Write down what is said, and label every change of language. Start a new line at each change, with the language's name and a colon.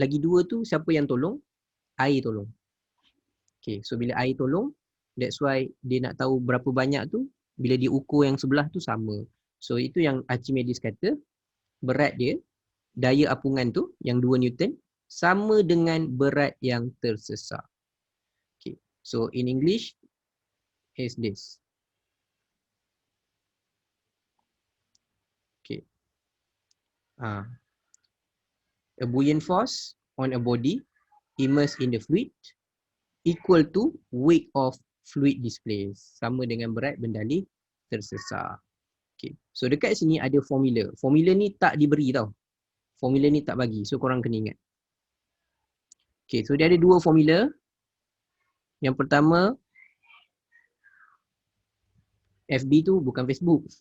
Malay: Lagi 2 tu siapa yang tolong? Air tolong. Okay, so bila air tolong,
English: that's why
Malay: dia nak tahu berapa banyak tu, bila dia ukur yang sebelah tu sama. So itu yang Archimedes kata, berat dia, daya apungan tu yang 2 Newton, sama dengan berat yang tersesar.
English: Okay, so in English, is this. Okay. A buoyant force on a body immersed in the fluid equal to weight of fluid displaced.
Malay: Sama dengan berat benda ni tersesar. Okay. So dekat sini ada formula. Formula ni tak diberi tau. Formula ni tak bagi. So korang kena ingat. Okay. So dia ada 2 formula. Yang pertama, FB tu bukan Facebook.